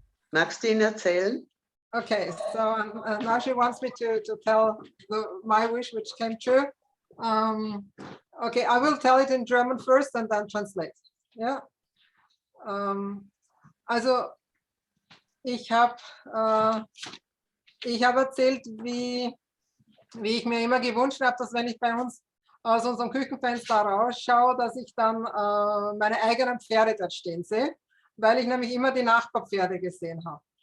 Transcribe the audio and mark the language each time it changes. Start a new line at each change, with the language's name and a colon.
German: Magst du ihn erzählen?
English: Okay, so now she wants me to tell my wish which came true. Okay, I will tell it in German first and then translate. Yeah.
German: Also ich habe erzählt, wie ich mir immer gewünscht habe, dass wenn ich bei uns aus unserem Küchenfenster rausschaue, dass ich dann meine eigenen Pferde dort stehen sehe, weil ich nämlich immer die Nachbarpferde gesehen habe.